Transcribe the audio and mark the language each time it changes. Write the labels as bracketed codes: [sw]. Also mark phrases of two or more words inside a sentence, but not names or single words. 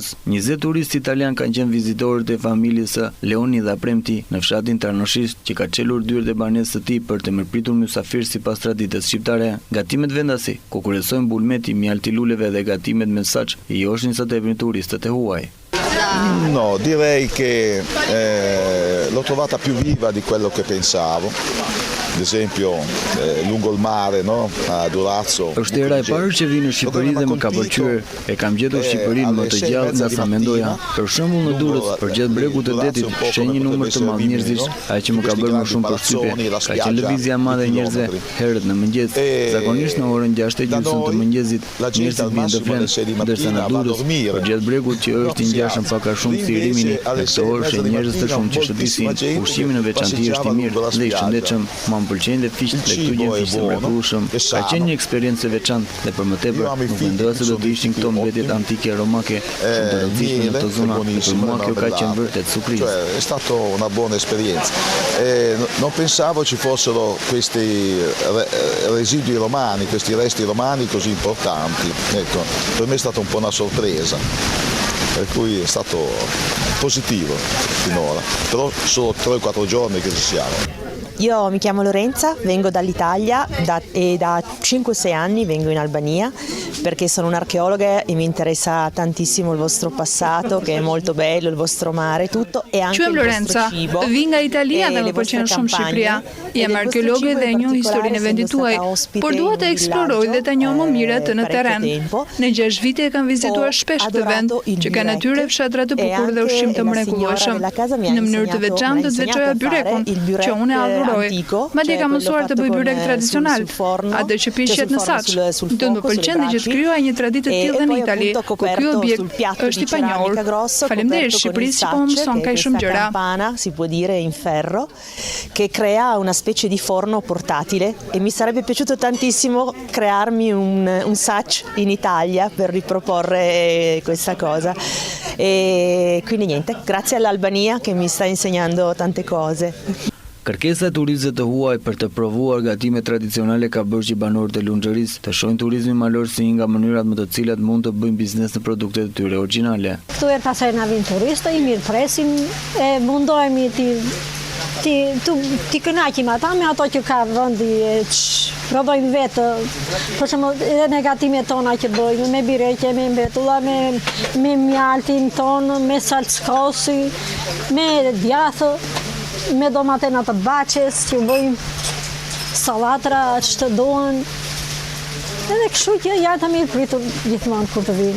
[sq] 20 turistë italian kanë qenë vizitorët e familjes së Leoni dhe Premti në fshatin Tarnoshish, që ka çelur dyert e banesës së tij për të mërpritur mysafir sipas traditës shqiptare. Gatimet vendasi, ku kryesojnë bulmeti, mjalti luleve dhe gatimet me saç, i joshin sa tepër turistët e huaj. [it] No, direi che l'ho trovata più viva di quello che pensavo. ad esempio lungo il mare, no? A Durazzo. [sq] Është era e parë që vi në Shqipëri dhe më ka pëlqyer. E kam gjetur Shqipërinë më të gjallë nga sa mendoja. Për shembull në Durrës, përgjatë bregut të detit, sheh një numër të madh njerëzish, ajo që më ka bërë më shumë përshtypje. Ka qenë lëvizja e madhe e njerëzve herët në mëngjes. Zakonisht në orën 6:30 të mëngjesit, njerëzit vinë të flenë, ndërsa në Durrës, përgjatë bregut që është i ngjashëm pak a shumë si Rimini, në këtë orë sheh njerëz të shumë që shëtisin. Ushqimi në veçantë është i mirë dhe i shëndetshëm. Mua më pëlqejnë dhe fiqt dhe këtu gjen fiqt të mrekullueshëm. Ka qenë një eksperiencë e veçantë dhe për më tepër nuk mendoja se do të ishin këto mbetjet antike romake shumë të rëndësishme në këtë zonë. Per mua kjo ka qenë vërtet surprizë. [it] È stata una buona esperienza. Non pensavo ci fossero questi residui romani, questi resti romani così importanti. Ecco, per me è stata un po' una sorpresa. Per cui è stato positivo finora, però solo 3 o 4 giorni che ci siamo. Io mi chiamo Lorenza, vengo dall'Italia e da 5-6 anni vengo in Albania perché sono un'archeologa e mi interessa tantissimo il vostro passato che è molto bello, il vostro mare, tutto e anche il vostro cibo. [sq] Vi nga Italia dhe më pëlqen shumë Shqipëria. Jam arkeologe dhe njoh historinë e vendit tuaj, por dua të eksploroj dhe ta njoh më mirë atë në terren. Në 6 vite e kam vizituar shpesh këtë vend, që ka natyrë e fshatra të bukur dhe ushqim të mrekullueshëm. Në mënyrë të veçantë do të veçoja byrekun, që unë e adhuroj. Madje kam mësuar të bëj byrek tradicional, atë që pishet në saç. Do të më pëlqente që të krijoja një traditë të tillë në Itali, ku ky objekt është i panjohur. Faleminderit Shqipërisë që po më mëson kaq shumë gjëra. [it] Si può dire in ferro, che crea una specie di forno portatile e mi sarebbe piaciuto tantissimo crearmi un sac in Italia per riproporre questa cosa. E quindi niente, grazie all'Albania che mi sta insegnando tante cose. [sq] Kërkesa e turistëve të huaj për të provuar gatime tradicionale ka bërë që banorët e Lunxhërisë të shohin turizmin malor si një nga mënyrat më të cilat mund të bëjnë biznes në produktet e tyre origjinale. Këtu e pasaj na vinë turistë, i mirë presim, e mundohemi ti kënaqim ata me ato që ka vendi, provojmë vetë, për shembull edhe ne gatimet tona që bëjmë me bireqe, me mbetulla, me mjaltin ton, me salcosi, me djathë, me domatena të baçes që bëjmë, sallatra që të duan, edhe kështu që jatëm i pritur gjithmonë kur të vinë.